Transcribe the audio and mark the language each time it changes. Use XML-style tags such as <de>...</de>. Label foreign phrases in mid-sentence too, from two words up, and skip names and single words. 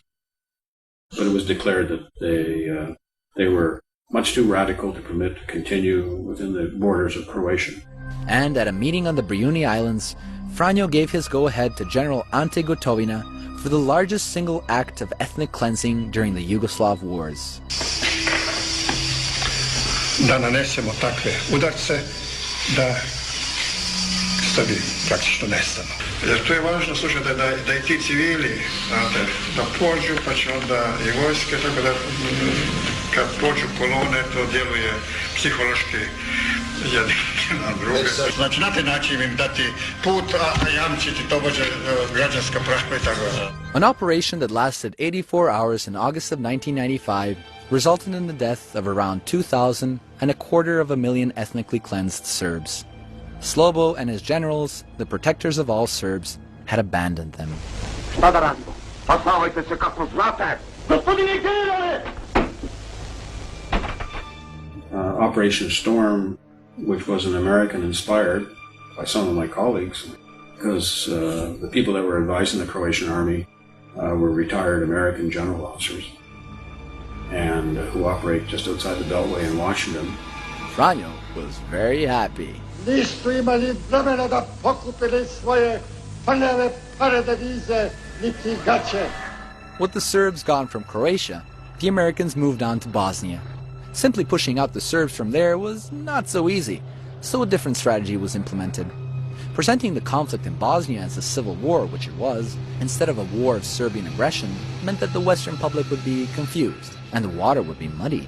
<en>But it was declared that they were much too radical to permit to continue within the borders of Croatia. And at a meeting on the Brijuni Islands, Franjo gave his go-ahead to General Ante Gotovina for the largest single act of ethnic cleansing during the Yugoslav wars.</en> <hr>Da nanesemo takve udarce da Srbi praktično nestanu. Jer to je važno, slušajte, da i ti civili, znate, da pođu, pa će onda i vojske, tako da kad pođu kolone, to djeluje psihološki jedni na druge. Znači, na taj način im dati put, a jamčiti tobože građanska prava i tako da.</hr> <en>An operation that lasted 84 hours in August of 1995 resulted in the death of around 2,000 and 250,000 ethnically cleansed Serbs. Slobo and his generals, the protectors of all Serbs, had abandoned them.</en> <sr>Šta da radimo? Pasavajte se kako znate! Gospodine generale!</sr> <en>Operation Storm, which was an American-inspired by some of my colleagues, because the people that were advising the Croatian army were retired American general officers and who operate just outside the Beltway in Washington. Franjo was very happy.</en> <sr>Nisu imali vremena da pokupili svoje prljave pare devize niti gaće.</sr> <en>With the Serbs gone from Croatia, the Americans moved on to Bosnia. Simply pushing out the Serbs from there was not so easy, so a different strategy was implemented. Presenting the conflict in Bosnia as a civil war, which it was, instead of a war of Serbian aggression, meant that the Western public would be confused, and the water would be muddied.</en>